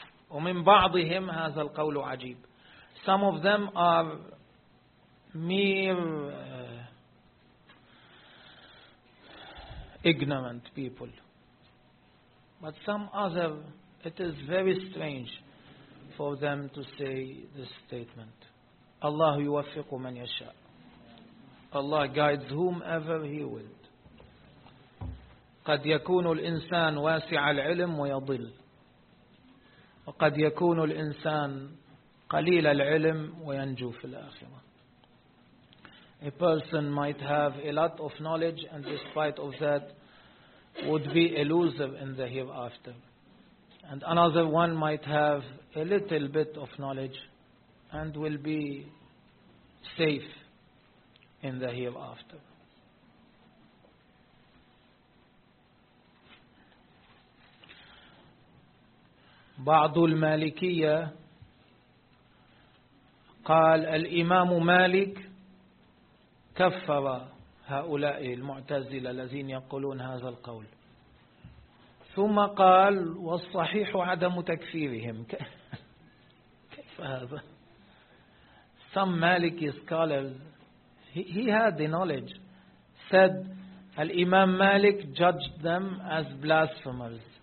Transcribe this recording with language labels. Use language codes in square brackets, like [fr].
[ar] ومن بعضهم هذا القول عجيب. [en] Some of them are mere ignorant people. But some other, it is very strange for them to say this statement. [ar] Allah يوفق من يشاء. [en] Allah guides whomever He will. [ar] قد يكون الإنسان واسع العلم ويضل. وقد يكون الإنسان قليل العلم وينجو في الآخرة. [en] A person might have a lot of knowledge and despite of that would be a loser in the hereafter. And another one might have a little bit of knowledge and will be safe in the hereafter. [ar] بعض المالكية قال الإمام مالك كفر هؤلاء المعتزلة الذين يقولون هذا القول, ثم قال والصحيح عدم تكفيرهم. كيف هذا؟ [en] Some Maliki scholars, he had the knowledge, said Al-Imam Malik judged them as blasphemers.